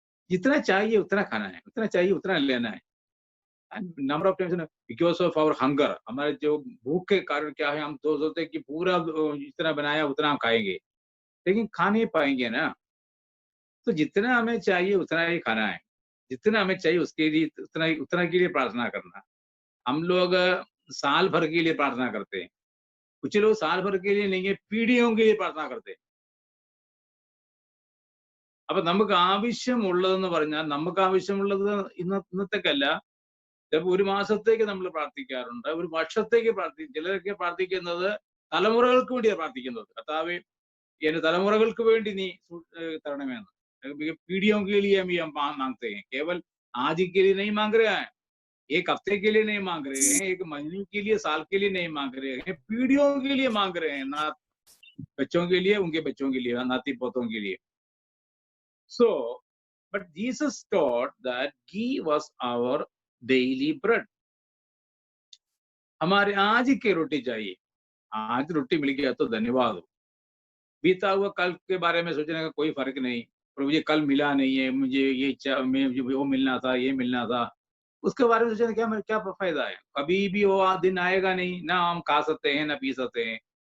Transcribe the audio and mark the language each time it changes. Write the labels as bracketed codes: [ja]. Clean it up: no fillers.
[hi] जितना चाहिए उतना खाना है, उतना चाहिए उतना लेना है। [en] number of times because of our hunger, [hi] हमारे जो भूख के कारण क्या है, हम तो सोचते हैं कि पूरा जितना बनाया उतना हम खाएंगे, लेकिन खा नहीं पाएंगे ना। तो जितना हमें चाहिए उतना ही खाना है, जितना हमें चाहिए उसके लिए उतना के लिए प्रार्थना करना। हम लोग साल भर के लिए प्रार्थना करते हैं, कुछ लोग साल भर के लिए नहीं है, പീഡിയോ के लिए प्रार्थना करते हैं. [ml] അപ്പൊ നമുക്ക് ആവശ്യമുള്ളതെന്ന് പറഞ്ഞാൽ, നമുക്ക് ആവശ്യമുള്ളത് ഇന്നത്തേക്കല്ല, ചിലപ്പോൾ ഒരു മാസത്തേക്ക് നമ്മൾ പ്രാർത്ഥിക്കാറുണ്ട്, ഒരു വർഷത്തേക്ക് ചിലരൊക്കെ പ്രാർത്ഥിക്കുന്നത് തലമുറകൾക്ക് വേണ്ടിയാണ് പ്രാർത്ഥിക്കുന്നത്. കർത്താവേ എന്റെ തലമുറകൾക്ക് വേണ്ടി നീ തരണമെന്ന്. [hi] पीढ़ियों के लिए हम मांगते हैं, केवल आज के लिए नहीं मांग रहे हैं, एक हफ्ते के लिए नहीं मांग रहे हैं, एक महीने के लिए, साल के लिए नहीं मांग रहे हैं, पीढ़ियों के लिए मांग रहे हैं, ना बच्चों के लिए, उनके बच्चों के लिए, नाती पोतों के लिए. [en] So, but Jesus taught that give us our daily bread. [hi] हमारे आज की रोटी चाहिए. आज रोटी मिल गया तो धन्यवाद हो. बीता हुआ कल के बारे में सोचने का कोई फर्क नहीं. प्रभु जी कल मिला नहीं है, मुझे ये मुझे वो मिलना था, ये मिलना था, उसके बारे में सोचने क्या फायदा है? कभी भी वो दिन आएगा नहीं, ना हम खा सकते हैं ना पी सकते हैं.